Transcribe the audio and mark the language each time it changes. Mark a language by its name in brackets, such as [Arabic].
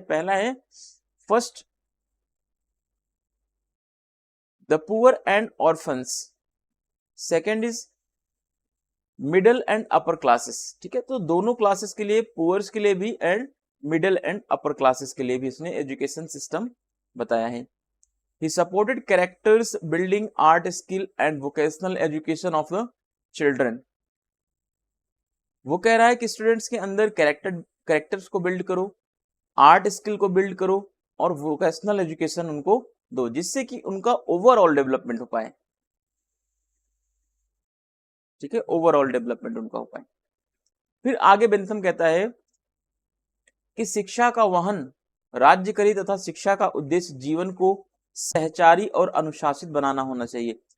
[Hindi] पहला है [English] First the poor and orphans, second is middle and upper classes. [Hindi] ठीक है, तो दोनों क्लासेस के लिए, पुअर्स के लिए भी and middle and upper classes के लिए भी इसने एजुकेशन सिस्टम बताया है। [English] He supported characters building, art skill and vocational education of the children। [Hindi] वो कह रहा है कि स्टूडेंट्स के अंदर कैरेक्टर्स को बिल्ड करो, आर्ट स्किल को बिल्ड करो और वोकेशनल एजुकेशन उनको दो जिससे कि उनका ओवरऑल डेवलपमेंट हो पाए। ठीक है, ओवरऑल डेवलपमेंट उनका हो पाए। फिर आगे बेंथम कहता है कि शिक्षा का वहन राज्य करे तथा शिक्षा का उद्देश्य जीवन को सहचारी और अनुशासित बनाना होना चाहिए।